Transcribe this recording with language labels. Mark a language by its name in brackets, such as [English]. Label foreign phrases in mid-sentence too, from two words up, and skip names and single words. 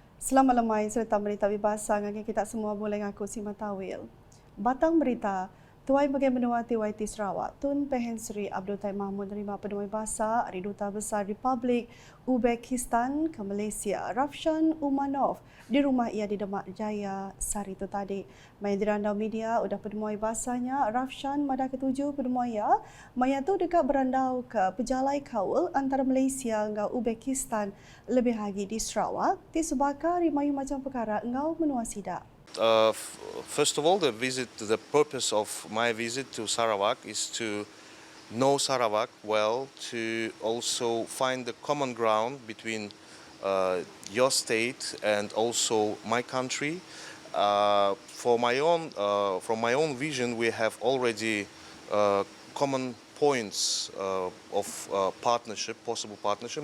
[Iban] Selamat lemai serta berita bebasa ngagi kita semua boleh ngaku si matawil. Batang berita, Tuai Bagai Menua TYT Sarawak, Tun Pehen Sri Abdul Tai Mahmud menerima penuai bahasa dari Duta Besar Republik Uzbekistan ke Malaysia, Rafshan Umanov, di rumah ia di Demak Jaya sehari itu tadi. Main dirandau media udah penuai bahasanya, Rafshan Mada ketujuh penuai ia, maya tu dekat berandau ke pejalai kaul antara Malaysia dengan Uzbekistan lebih lagi di Sarawak, disebabkan rimayu macam perkara engau menua sidak. [English] First of all, the purpose of my visit to Sarawak is to know Sarawak well, to also find the common ground between your state and also my country. From my own vision, we have already common points of partnership, possible partnership.